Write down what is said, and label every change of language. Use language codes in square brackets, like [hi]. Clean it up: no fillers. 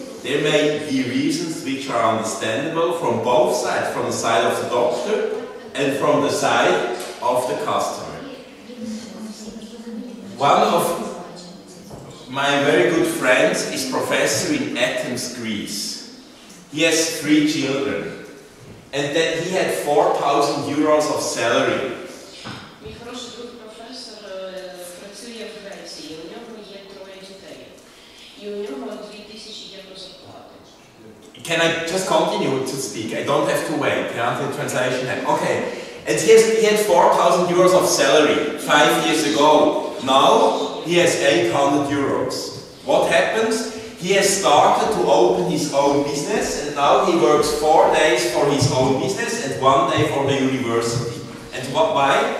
[en] There may be reasons which are understandable from both sides, from the side of the doctor and from the side of the customer. One of my very good friends is professor in Athens, Greece. He has 3 children, and then he had 4,000 euros of salary. [uk] Мій хороший друг професор працює в Греції, у нього є 3 дітей, і у нього 2000 євро зарплати. [en] Can I just continue to speak? I don't have to wait until the translation happens. Okay, and he had 4,000 euros of salary 5 years ago. Now he has 800 euros. What happens? He has started to open his own business, and now he works 4 days for his own business and 1 day for the university. And why?